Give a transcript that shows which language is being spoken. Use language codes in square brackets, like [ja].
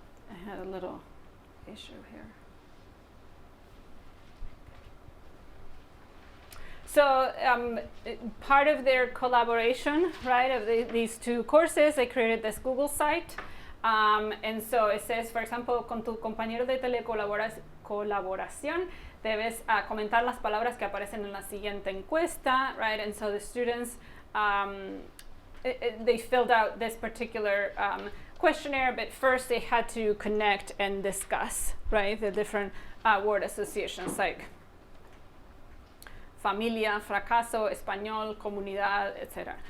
[en] I had a little issue here. So part of their collaboration, right, of these two courses, they created this Google site. And so it says, for example, [es] con tu compañero de colaboración, debes comentar las palabras que aparecen en la siguiente encuesta, right? [en] And so the students, they filled out this particular questionnaire, but first they had to connect and discuss, right, the different word associations like familia, fracaso, español, comunidad, etc.